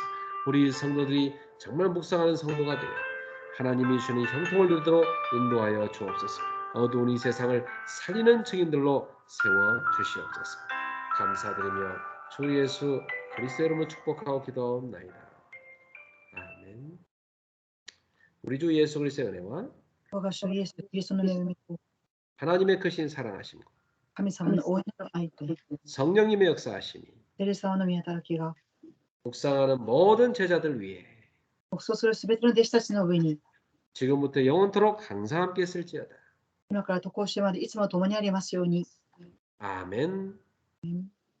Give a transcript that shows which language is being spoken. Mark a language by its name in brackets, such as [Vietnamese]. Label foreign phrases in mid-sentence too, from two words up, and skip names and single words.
[Korean] 우리 성도들이 정말 묵상하는 성도가 되어 하나님이 주는 형통을 누리도록 인도하여 주옵소서. 어두운 이 세상을 살리는 증인들로 세워 주시옵소서. 감사드리며 주 예수 그리스도 이름으로 축복하고 기도하옵나이다. 아멘. 우리 주 예수 그리스도의 은혜와 [Japanese] 我が主イエス・キリストの恵みと [Korean] 하나님의 크신 사랑하심과 [Japanese] 神様の大いなる愛と [Korean] 성령님의 역사하심이 [Japanese] テレサの御働きが [Korean] 묵상하는 모든 제자들 위해 [Japanese] 黙想するすべての弟子たちの上に [Korean] 지금부터 영원토록 항상 함께 있을지어다. [Japanese] 今からとこしえまでいつも共にありますように。 [Korean] 아멘.